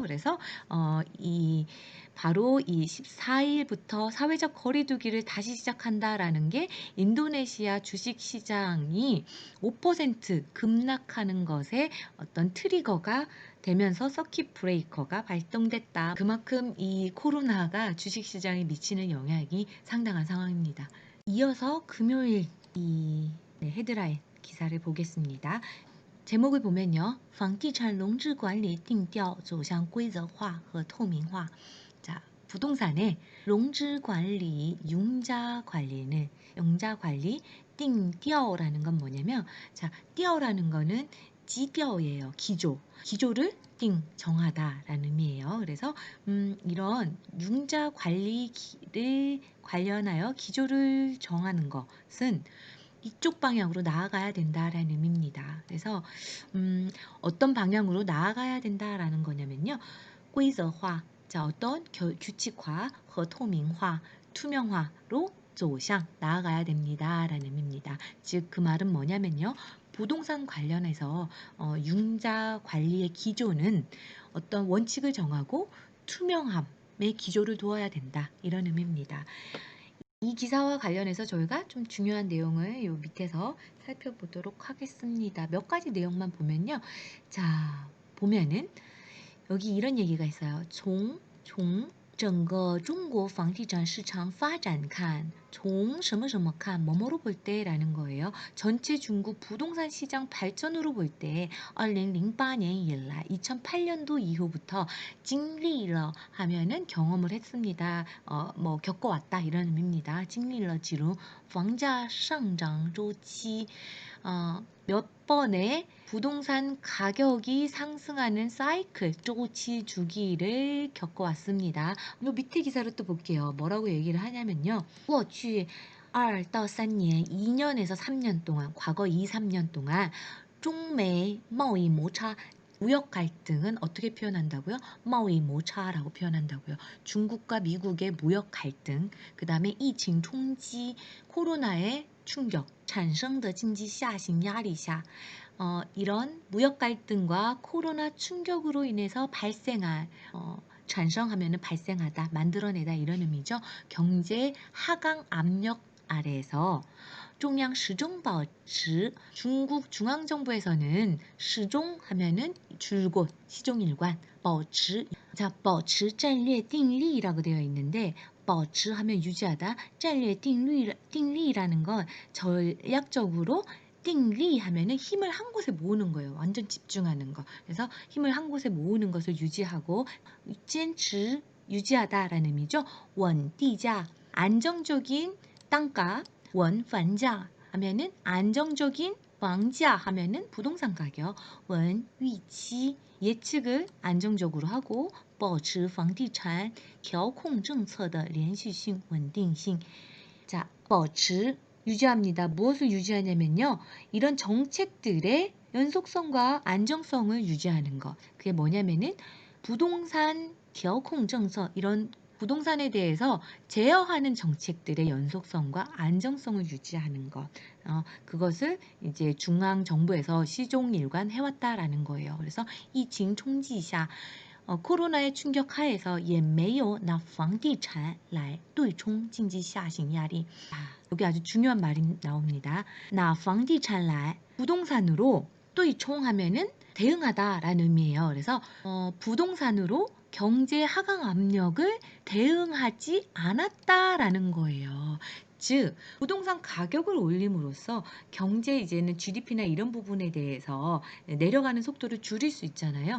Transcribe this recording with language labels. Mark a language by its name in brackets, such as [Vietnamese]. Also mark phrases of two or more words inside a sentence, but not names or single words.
[Korean] 그래서 바로 이 14일부터 사회적 거리두기를 다시 시작한다라는 게 인도네시아 주식시장이 5% 급락하는 것에 어떤 트리거가 되면서 서킷 브레이커가 발동됐다. 그만큼 이 코로나가 주식시장에 미치는 영향이 상당한 상황입니다. 이어서 금요일 헤드라인 기사를 보겠습니다. 제목을 보면요. [Chinese] 房地产融资管理定调走向规则化和透明化. [Korean] 자, 부동산의 롱즈 관리, 융자 관리는 융자 관리 띵调라는 건 뭐냐면 자, 调라는 거는 지调예요. 기조를 정하다라는 의미예요. 그래서 이런 융자 관리를 관련하여 기조를 정하는 것은 이쪽 방향으로 나아가야 된다라는 의미입니다. 그래서 어떤 방향으로 나아가야 된다라는 거냐면요. [Chinese] 规则化, [Korean] 자, 어떤 규칙화, [Chinese] 和透明化, [Korean] 투명화로 走向 나아가야 됩니다라는 의미입니다. 즉 그 말은 뭐냐면요. 부동산 관련해서 융자 관리의 기조는 어떤 원칙을 정하고 투명함의 기조를 두어야 된다. 이런 의미입니다. 이 기사와 관련해서 저희가 좀 중요한 내용을 요 밑에서 살펴보도록 하겠습니다. 몇 가지 내용만 보면요. 자, 보면은 여기 이런 얘기가 있어요. [Chinese] 整个中国房地产市场发展看, 从什么什么看, [Korean] 뭐뭐로 볼 때라는 거예요. 전체 중국 부동산 시장 발전으로 볼 때, 2008년 以来, 2008년도 이후부터 [Chinese] 经历了 [Korean] 하면은 경험을 했습니다. 겪어왔다 이런 의미입니다. [Chinese] 经历了 지루, 房价上涨周期, [Korean] 몇 번의 부동산 가격이 상승하는 사이클, 쪼치 주기를 겪어왔습니다. 밑에 기사를 또 볼게요. 뭐라고 얘기를 하냐면요. [Chinese] 过去2到 [Korean] 3년, 2년에서 3년 동안, 과거 2, 3년 동안 중美 [Chinese] 贸易摩擦 [Korean] 무역 갈등은 어떻게 표현한다고요? [Chinese] 贸易摩擦 [Korean] 라고 표현한다고요. 중국과 미국의 무역 갈등, 그 다음에 [Chinese] 疫情冲击, [Korean] 코로나의 충격, 产生的经济下行压力下, 이런 무역 갈등과 코로나 충격으로 인해서 발생할, 产生하면은 발생하다, 만들어내다 이런 의미죠. 경제 하강 압력 아래에서 [Chinese] 中央始终保持 [Korean] 중국 중앙정부에서는 始终 하면은 줄곧 시종일관 保持 자, [Chinese] 保持战略定力 [Korean] 라고 되어 있는데 保持 하면 유지하다 [Chinese] 战略定力 [Korean] 라는 건 전략적으로 定力 하면은 힘을 한 곳에 모으는 거예요. 완전 집중하는 거. 그래서 힘을 한 곳에 모으는 것을 유지하고 坚持 유지하다라는 의미죠. [Chinese] 稳地价 [Korean] 안정적인 땅가, [Chinese] 稳房价 [Korean] 하면은 안정적인 房价 하면은 부동산 가격, [Chinese] 稳预期 [Korean] 예측을 안정적으로 하고 [Chinese] 保持房地产调控政策的连续性稳定性. [Korean] 자, 保持 유지합니다. 무엇을 유지하냐면요. 이런 정책들의 연속성과 안정성을 유지하는 것. 그게 뭐냐면은 부동산 [Chinese] 调控政策 [Korean] 이런 부동산에 대해서 제어하는 정책들의 연속성과 안정성을 유지하는 것. 그것을 이제 중앙 정부에서 시종일관 해왔다라는 거예요. [Chinese] 그래서 疫情冲击下 [Korean] 코로나의 충격 하에서 [Chinese] 也没有拿房地产来对冲经济下行压力. [Korean] 여기 아주 중요한 말이 나옵니다. [Chinese] 拿房地产来 [Korean] 부동산으로 对冲 하면은 대응하다라는 의미예요. 그래서 부동산으로 경제 하강 압력을 대응하지 않았다라는 거예요. 즉 부동산 가격을 올림으로써 경제 이제는 GDP나 이런 부분에 대해서 내려가는 속도를 줄일 수 있잖아요.